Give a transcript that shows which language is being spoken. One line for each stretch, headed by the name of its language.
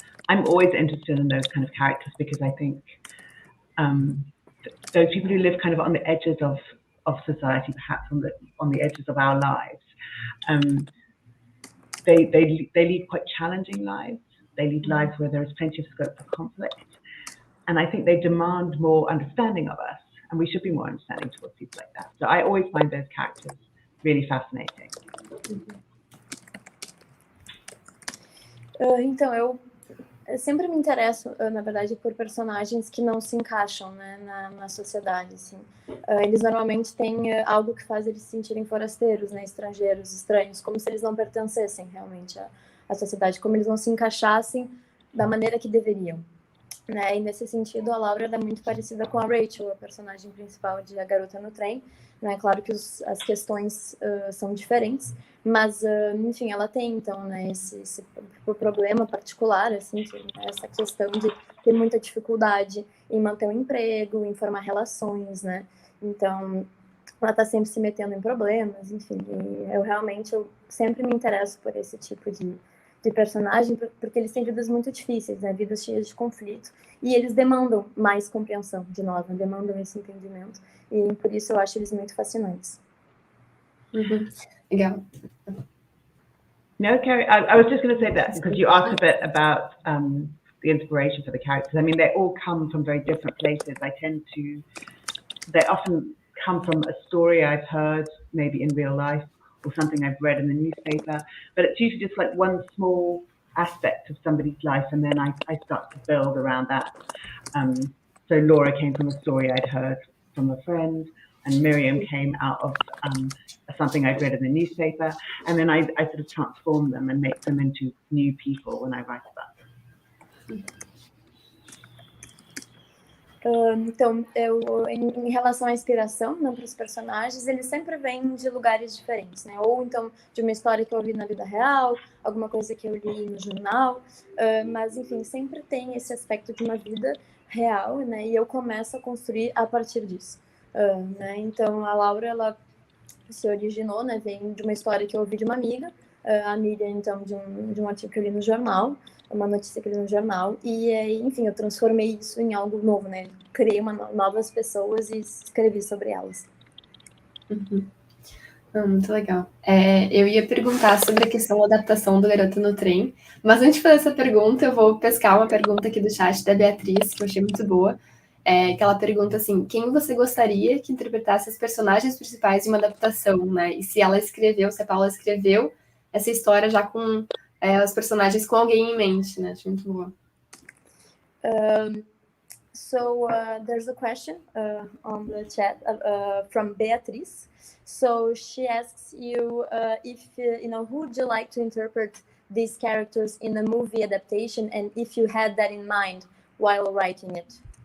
English: I'm always interested in those kind of characters because I think those people who live kind of on the edges of society, perhaps on the edges of our lives, they lead quite challenging lives. They lead lives where there is plenty of scope for conflict. And I think they demand more understanding of us, and we should be more understanding towards people like that. So I always find those characters really fascinating.
Portuguese: Então, eu sempre me interesso, na verdade, por personagens que não se encaixam, né, na sociedade, assim. Eles normalmente têm algo que faz eles se sentirem forasteiros, né, estrangeiros, estranhos, como se eles não pertencessem realmente à sociedade, como eles não se encaixassem da maneira que deveriam. Né? E nesse sentido, a Laura é muito parecida com a Rachel, a personagem principal de A Garota no Trem. Né? Claro que as questões são diferentes, mas, enfim, ela tem, então, né, esse problema particular, assim, essa questão de ter muita dificuldade em manter um emprego, em formar relações, né? Então, ela está sempre se metendo em problemas, enfim. E eu sempre me interesso por esse tipo de personagem, porque eles têm vidas muito difíceis, né? Vidas cheias de conflito, e eles demandam mais compreensão de nós, né? Demandam esse entendimento, e por isso eu acho eles muito fascinantes. Legal.
English: No, Carrie, I was just going to say that because you asked a bit about the inspiration for the characters. I mean, they all come from very different places. They often come from a story I've heard, maybe in real life, or something I've read in the newspaper, but it's usually just like one small aspect of somebody's life, and then I start to build around that. So Laura came from a story I'd heard from a friend, and Miriam came out of something I'd read in the newspaper, and then I sort of transform them and make them into new people when I write about them.
Portuguese: Então, em relação à inspiração, né, para os personagens, eles sempre vêm de lugares diferentes, né? Ou então de uma história que eu vi na vida real, alguma coisa que eu li no jornal, mas enfim, sempre tem esse aspecto de uma vida real, né? E eu começo a construir a partir disso, né? Então, a Laura, ela se originou, né? Vem de uma história que eu ouvi de uma amiga, a Miriam, então, de um artigo que eu li no jornal, uma notícia que eu li no jornal, e enfim, eu transformei isso em algo novo, né? Criei novas pessoas e escrevi sobre elas. Muito legal. Eu ia perguntar sobre a questão da adaptação do Garota no Trem, mas antes de fazer essa pergunta, eu vou pescar uma pergunta aqui do chat da Beatriz, que eu achei muito boa, que ela pergunta assim, quem você gostaria que interpretasse as personagens principais de uma adaptação, né? E se ela escreveu, se a Paula escreveu essa história já com os personagens com alguém em mente, né? Achei muito boa.
English: So there's a question on the chat from Beatriz. So she asks you if who would you like to interpret these characters in a movie adaptation, and if you had that in mind while writing it.